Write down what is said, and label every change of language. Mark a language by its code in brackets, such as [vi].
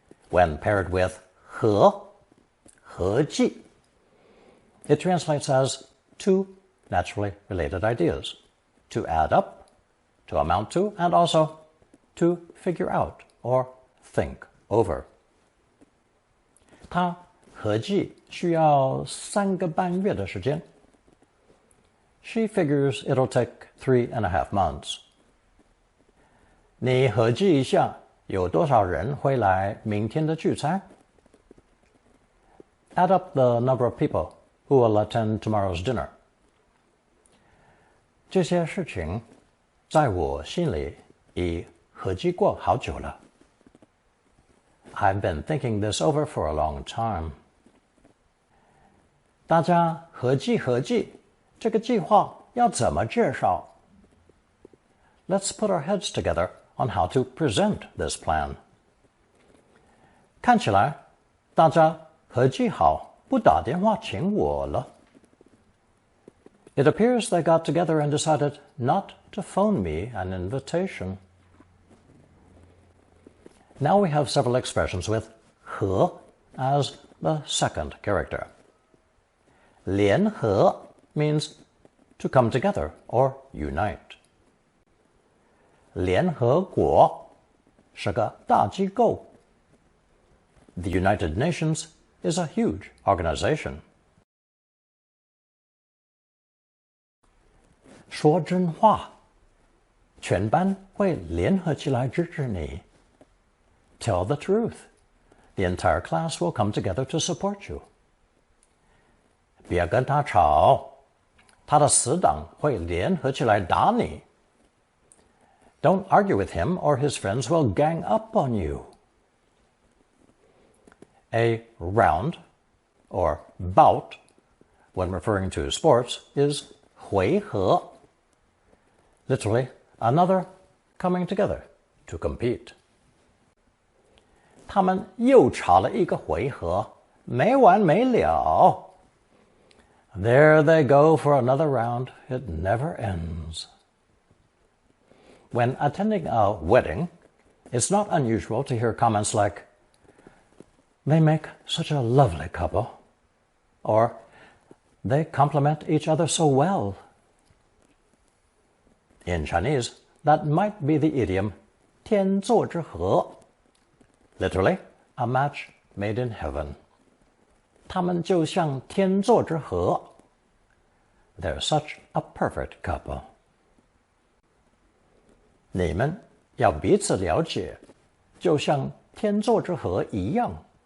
[en] When paired with 和, 和记, it translates as two naturally related ideas, to add up, to amount to, and also to figure out or think over. [zh] 它合计需要3个半月的时间. [en] She figures it'll take 3.5 months. [zh] 你合计一下有多少人会来明天的聚餐? [en] Add up the number of people who will attend tomorrow's dinner. [zh] 这些事情在我心里已合计过好久了. [en] I've been thinking this over for a long time. [zh] 大家合计这个计划要怎么介绍? [en] Let's put our heads together on how to present this plan. [zh] 看起来大家合计好不打电话请我了. [en] It appears they got together and decided not to phone me an invitation. Now we have several expressions with 和 as the second character. 联合 means to come together or unite. [zh] 联合国是个大机构. [en] The United Nations is a huge organization. [zh] 说真话，全班会联合起来支持你. [en] Tell the truth. The entire class will come together to support you. [zh] 别跟他吵，他的死党会联合起来打你. [en] Don't argue with him or his friends will gang up on you. A round, or bout, when referring to sports, is 回合. Literally, another coming together to compete. [zh] 他们又吵了一个回合，没完没了. [en] There they go for another round. It never ends. When attending a wedding, it's not unusual to hear comments like, they make such a lovely couple, or they complement each other so well. In Chinese, that might be the idiom 天作之合, literally, a match made in heaven. [zh] 他们就像天作之合. [en] They're such a perfect couple. [zh] 你们要彼此了解，就像天作之合一样.